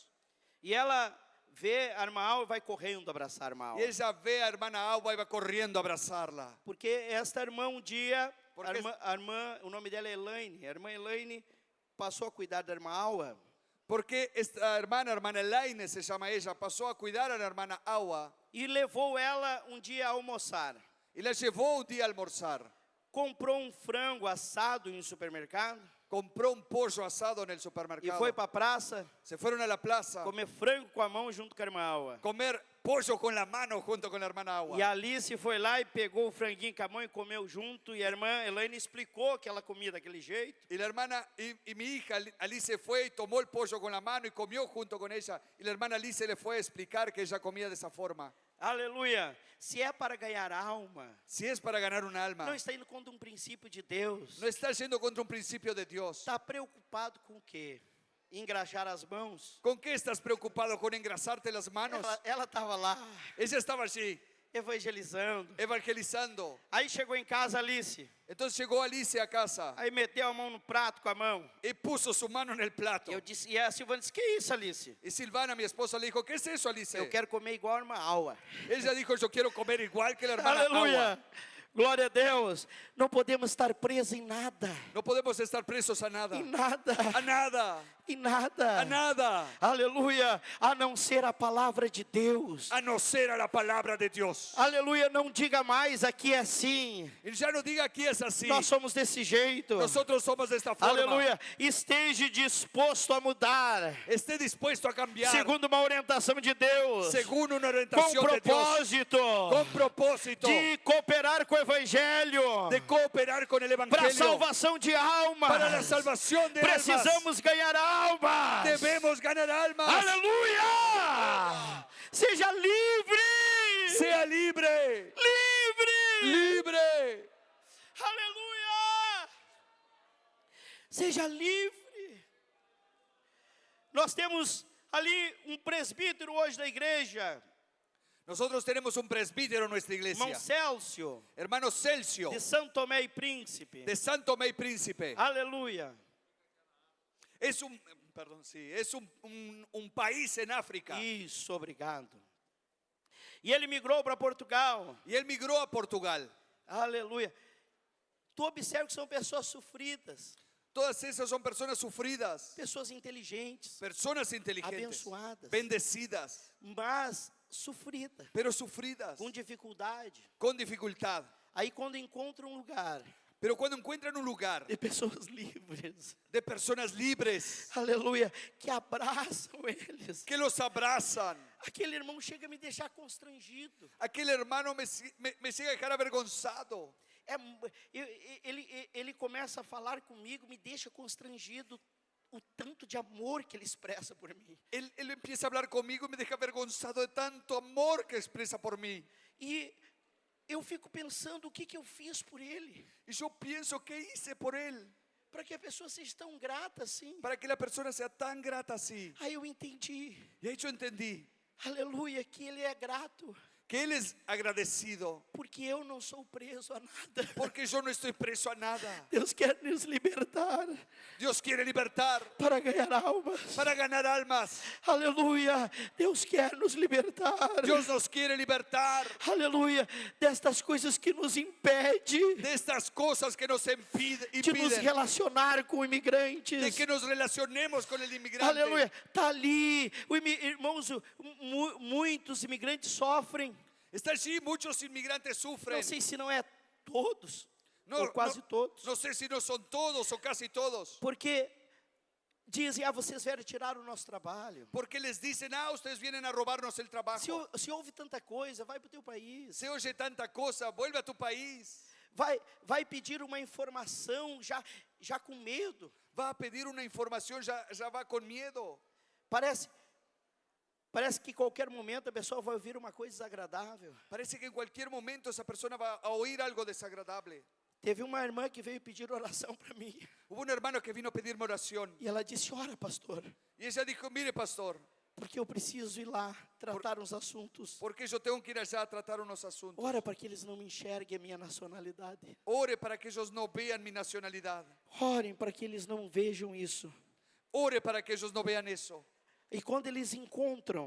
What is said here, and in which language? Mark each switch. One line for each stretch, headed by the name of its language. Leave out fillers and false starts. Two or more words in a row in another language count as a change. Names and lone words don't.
Portuguese: E ela vê a irmã Alva e vai correndo abraçar a irmã
Spanish: Y Alva. ella ve a hermana Agua y va corriendo a abrazarla.
Portuguese: Porque esta irmã um dia, Porque a irmã, o nome dela é Elaine. A irmã Elaine passou a cuidar da irmã Alva.
Spanish: Porque esta hermana Elaine se llama ella, pasó a cuidar a la hermana Agua
Portuguese: E levou ela um dia a almoçar.
Spanish: y la llevó un día a almorzar.
Portuguese: Comprou um frango assado em um supermercado.
Spanish: Compró un pollo asado en el
Portuguese: E
Spanish: supermercado.
Portuguese: foi para a praça
Spanish: Se fueron a la plaza,
Portuguese: comer frango com a mão junto com a irmã Alva.
Spanish: comer pollo con la mano junto con la hermana Agua.
Portuguese: E a Alice foi lá e pegou o franguinho com a mão e comeu junto. E a irmã Elaine explicou que ela comia daquele jeito.
Spanish: Y la hermana, y mi hija Alice fue y tomó el pollo con la mano y comió junto con ella. Y la hermana Alice le fue a explicar que ella comía de esa forma.
Portuguese: Aleluia. Se é para ganhar alma,
Spanish: Si es para ganar un alma,
Portuguese: não está indo contra um princípio de Deus.
Spanish: no está yendo contra un principio de Dios.
Portuguese: Está preocupado com o quê? Engraxar as mãos?
Spanish: ¿Con qué estás preocupado? ¿Con engrasarte las manos?
Portuguese: Ela estava lá,
Spanish: Ella estaba allí
Portuguese: evangelizando.
Spanish: evangelizando.
Portuguese: Aí chegou em casa, Alice.
Spanish: Entonces llegó Alice a casa
Portuguese: Aí meteu a mão no prato com a mão.
Spanish: y puso su mano en el plato.
Portuguese: Eu disse, e a Silvana disse, que isso, Alice?
Spanish: Y Silvana, mi esposa, le dijo, ¿qué es eso, Alice?
Portuguese: Eu quero comer igual a irmã Alva.
Spanish: Ella dijo, yo quiero comer igual que la hermana Agua.
Portuguese: Aleluia. Glória a Deus. Não podemos estar presos em nada.
Spanish: No podemos estar presos a nada.
Portuguese: Em nada.
Spanish: A nada.
Portuguese: Em nada.
Spanish: A nada.
Portuguese: Aleluia. A não ser a palavra de Deus.
Spanish: A no ser a la palabra de Dios.
Portuguese: Aleluia. Não diga mais, aqui é assim.
Spanish: Y ya no diga aquí es así.
Portuguese: Nós somos desse jeito.
Spanish: Nosotros somos de esta forma.
Portuguese: Aleluia. Esteja disposto a mudar.
Spanish: Esté dispuesto a cambiar.
Portuguese: Segundo uma orientação de Deus.
Spanish: Según una
Portuguese: Com
Spanish: orientación de Dios.
Portuguese: propósito.
Spanish: Con propósito.
Portuguese: De cooperar com o Evangelho.
Spanish: De cooperar con el
Portuguese: Para a
Spanish: Evangelio.
Portuguese: salvação de almas.
Spanish: Para la salvación de almas.
Portuguese: Precisamos ganhar almas.
Spanish: Debemos ganar almas.
Portuguese: Aleluia! Seja livre!
Spanish: Sea libre.
Portuguese: Livre!
Spanish: Libre.
Portuguese: Aleluia! Seja livre. Nós temos ali um presbítero hoje da igreja,
Spanish: Nosotros tenemos un presbítero en nuestra
Portuguese: irmão
Spanish: iglesia.
Portuguese: Célcio,
Spanish: Hermano Celcio.
Portuguese: de São Tomé e Príncipe.
Spanish: De Santo Tomé y Príncipe.
Portuguese: Aleluia!
Spanish: Es un perdón, sí. Es un país en África.
Portuguese: Isso, obrigado. E ele migrou para Portugal.
Spanish: Y él migró a Portugal.
Portuguese: Aleluia. Tu observa que são pessoas sofridas,
Spanish: Todas esas son personas sufridas,
Portuguese: pessoas inteligentes,
Spanish: personas inteligentes,
Portuguese: abençoadas,
Spanish: bendecidas,
Portuguese: mas sofridas,
Spanish: pero sufridas,
Portuguese: com dificuldade.
Spanish: con dificultad.
Portuguese: Aí quando encontram um lugar
Spanish: Pero cuando encuentran un lugar
Portuguese: de pessoas livres,
Spanish: de personas libres,
Portuguese: aleluia, que abraçam eles,
Spanish: que los abrazan,
Portuguese: aquele irmão chega a me deixar constrangido.
Spanish: aquel hermano me llega a dejar avergonzado.
Portuguese: Ele começa a falar comigo, me deixa constrangido o tanto de amor que ele expressa por mim.
Spanish: Él empieza a hablar conmigo y me deja avergonzado de tanto amor que expresa por mí.
Portuguese: E eu fico pensando o que eu fiz por ele,
Spanish: Y yo pienso, ¿qué hice por él?
Portuguese: para que a pessoa seja tão grata assim.
Spanish: Para que la persona sea tan grata así.
Portuguese: Aí eu entendi,
Spanish: Y ahí yo entendí
Portuguese: aleluia, que ele é grato,
Spanish: que él es agradecido
Portuguese: porque eu não sou preso a nada.
Spanish: porque yo no estoy preso a nada.
Portuguese: Deus quer nos libertar
Spanish: Dios quiere libertar
Portuguese: para ganhar almas.
Spanish: para ganar almas.
Portuguese: Aleluia, Deus quer nos libertar.
Spanish: Dios nos quiere libertar
Portuguese: Aleluia, destas coisas que nos impede
Spanish: de estas cosas que nos
Portuguese: de nos
Spanish: impiden
Portuguese: relacionar com
Spanish: de
Portuguese: imigrantes.
Spanish: que nos relacionemos con el inmigrante.
Portuguese: Aleluia, está ali, irmãos, muitos imigrantes sofrem.
Spanish: Está allí, muchos inmigrantes sufren.
Portuguese: Não sei se não é todos,
Spanish: No,
Portuguese: ou quase todos,
Spanish: no sé si no son todos o casi todos.
Portuguese: porque dizem, vocês vieram tirar o nosso trabalho.
Spanish: Porque les dicen, ustedes vienen a robarnos el trabajo.
Portuguese: Se houve tanta coisa, vai para o teu país.
Spanish: Se oye tanta cosa, vuelve a tu país.
Portuguese: Vai pedir uma informação já com medo.
Spanish: Va a pedir una información, ya va con miedo.
Portuguese: Parece que em qualquer momento a pessoa vai ouvir uma coisa desagradável.
Spanish: Parece que en cualquier momento esa persona va a oír algo desagradable.
Portuguese: Teve uma irmã que veio pedir oração para mim.
Spanish: Hubo un hermano que vino a pedirme oración.
Portuguese: E ela disse, ora pastor,
Spanish: Y ella dijo, mire pastor,
Portuguese: porque eu preciso ir lá tratar uns assuntos.
Spanish: porque yo tengo que ir allá a tratar unos asuntos.
Portuguese: Ora para que eles não me enxerguem a minha nacionalidade.
Spanish: Ore para que ellos no vean mi nacionalidad.
Portuguese: Orem para que eles não vejam isso.
Spanish: Ore para que ellos no vean eso.
Portuguese: E quando eles encontram